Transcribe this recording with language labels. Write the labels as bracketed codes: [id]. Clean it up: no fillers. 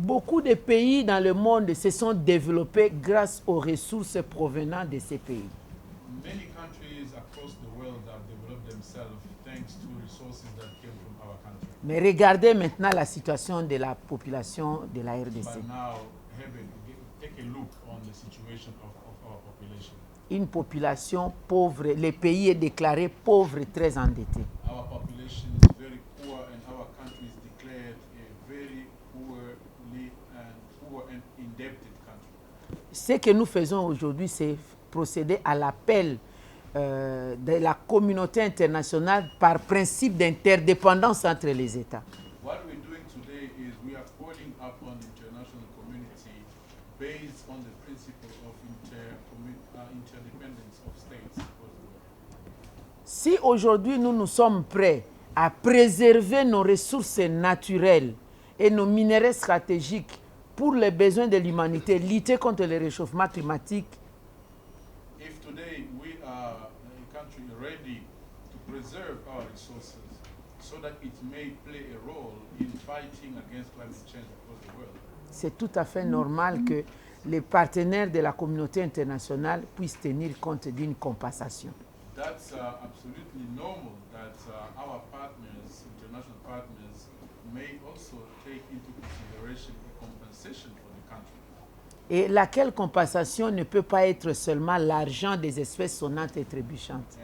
[fr] Beaucoup de pays dans le monde se sont développés grâce aux ressources provenant de ces pays. [en] Many countries across the world have developed themselves thanks to resources that came from our country. [fr] Mais regardez maintenant la situation de la population de la RDC. [en] But now, take a look on the situation of our population. [fr] Une population pauvre, le pays est déclaré pauvre et très endetté. [en] Our population is very poor and our country is declared a very poor and indebted country. [fr] Ce que nous faisons aujourd'hui, c'est procéder à l'appel de la communauté internationale par principe d'interdépendance entre les États. [en] What we're doing today is we are calling upon the international community based on the principle of interdependence of states across the world. [fr] Si aujourd'hui nous sommes prêts à préserver nos ressources naturelles et nos minéraux stratégiques pour les besoins de l'humanité, lutter contre le réchauffement climatique, [en] If today we are a country ready to preserve our resources so that it may play a role in fighting against climate change across the world, [fr] c'est tout à fait normal que les partenaires de la communauté internationale puissent tenir compte d'une compensation. [en] that's absolutely normal that our partners, international partners, may also take into consideration a compensation for the country. [fr] Et laquelle compensation ne peut pas être seulement l'argent des espèces sonnantes et trébuchantes.